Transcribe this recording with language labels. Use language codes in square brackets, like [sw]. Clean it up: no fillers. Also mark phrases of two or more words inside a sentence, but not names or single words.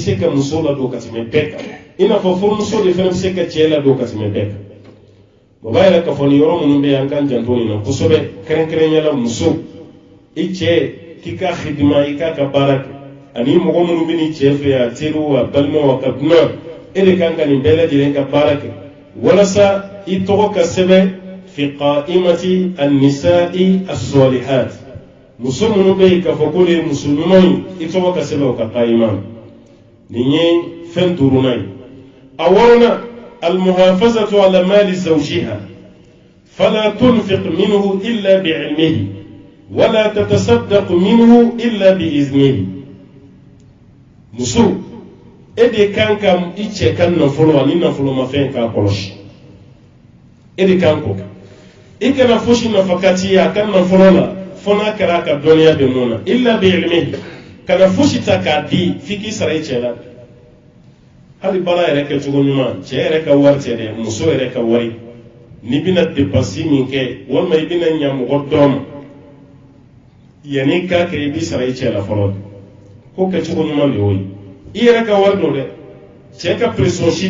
[bm] se ka muso ladon ka tɛmɛ bɛɛ kan i n'a fɔ furumuso de fɛnɛ bɛ se ka cɛ ladon ka tɛmɛ bɛɛ kan o b'a yɛrɛ k'a fɔ nin yɔrɔ minnu bɛ yen an k'an janto nin na kosɛbɛ kɛrɛnkɛrɛnnenya la muso i cɛ k'i ka xidima i k'a ka baara kɛ ani mɔgɔ minnu bɛ n'i cɛ fɛ a teriw a balimaw a ka dunan e de kan ka nin bɛɛ lajɛlen ka baara kɛ walasa i tɔgɔ ka sɛbɛn [ar] في قائمة النساء الصالحات [bm] muso minnu bɛ yen k'a fɔ ko ye muso ɲuman ye i tɔgɔ ka sɛbɛn o ka qa'ima nin ye fɛn duurunan ye a wɔɔrɔnan [ar] المحافظة على مال زوجها فلا تنفق منه إلا بعلمه ولا تتصدق منه إلا بإذنه [bm] muso e de kan ka i cɛ ka nafolo ani nafolomafɛn k'a kɔlɔsi e de kan k'o i kana fosi nafakati a ka nafolo la fo n'a kɛra a ka dɔnniya bɛ mun na [ar] إلا بعلمه [bm] kana fosi ta k'a di f'i k'i sara i cɛ la hali baara yɛrɛ kɛcogo ɲuman cɛ yɛrɛ ka wari tɛ dɛ muso yɛrɛ ka wari n'i bɛna dépense min kɛ walima i bɛna ɲɛ mɔgɔ dɔ ma yanni i k'a kɛ i b'i sara i cɛ la fɔlɔ ko kɛcogo ɲuman de y'o ye i yɛrɛ ka wari don dɛ cɛ ka pression si